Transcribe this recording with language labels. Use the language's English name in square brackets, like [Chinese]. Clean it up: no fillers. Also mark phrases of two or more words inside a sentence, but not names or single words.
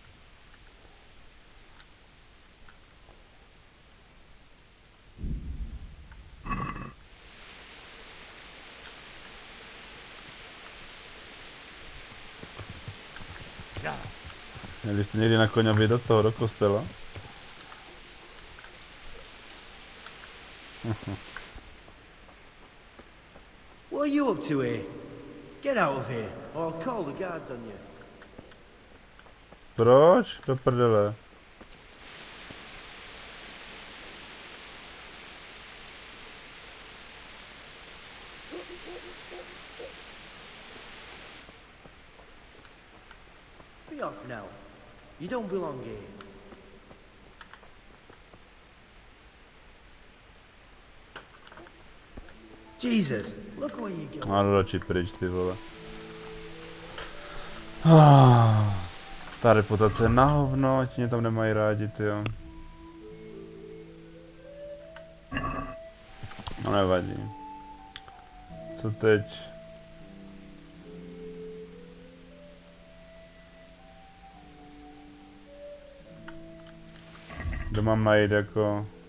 [English] Yeah. [Czech] Měli jste někdy na koně vydat toho do kostela? [English] What are you up to here? Get out of here, or I'll call the guards on you. [Czech] Proč? Do prdele. [English] Be off now. You don't belong here. Jesus, look where you go. [Czech] Má radši pryč, ty vole. Ta reputace je na hovno, ať mě tam nemají rádi, tyjo. No nevadí. Co teď? Kde mám najít jako...